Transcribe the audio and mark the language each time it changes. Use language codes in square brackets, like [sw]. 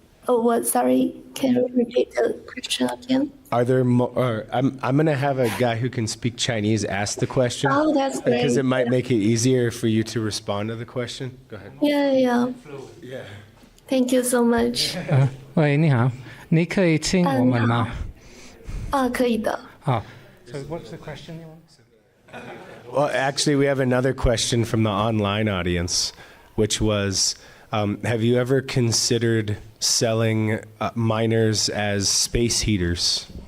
[en] Oh, what? Sorry, can you repeat the question again? Are there more? I'm going to have a guy who can speak Chinese ask the question. Oh, that's great. Because it might make it easier for you to respond to the question. Go ahead. Yeah. Thank you so much. [zh] 喂，你好，你可以听我们吗？可以的。好。 [en] So what's the question you want? Well, actually, we have another question from the online audience, which was, have you ever considered selling miners as space heaters?